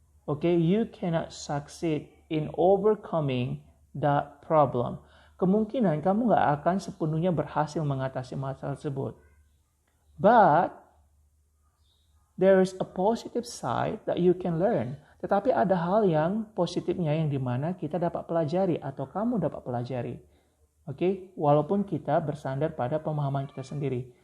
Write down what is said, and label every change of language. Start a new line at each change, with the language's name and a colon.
English: Okay, you cannot succeed in overcoming that problem.
Indonesian: Kemungkinan kamu gak akan sepenuhnya berhasil mengatasi masalah tersebut.
English: But there is a positive side that you can learn.
Indonesian: Tetapi ada hal yang positifnya yang dimana kita dapat pelajari atau kamu dapat pelajari. Oke, walaupun kita bersandar pada pemahaman kita sendiri.